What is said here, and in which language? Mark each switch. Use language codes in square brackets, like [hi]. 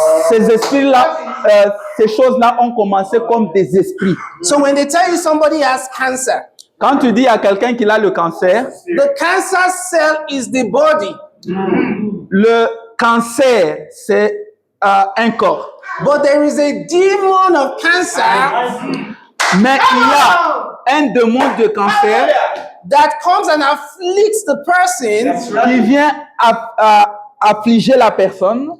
[fr] ces esprits-là, ces choses-là ont commencé comme des esprits. [en] So when they tell you somebody has cancer, [fr] Quand tu dis à quelqu'un qu'il a le cancer, [en] the cancer cell is the body, [fr] le cancer, c'est un corps. [en] but there is a demon of cancer [fr] Mais il y a un démon de cancer [en] that comes and afflicts the person [fr] qui vient affliger la personne,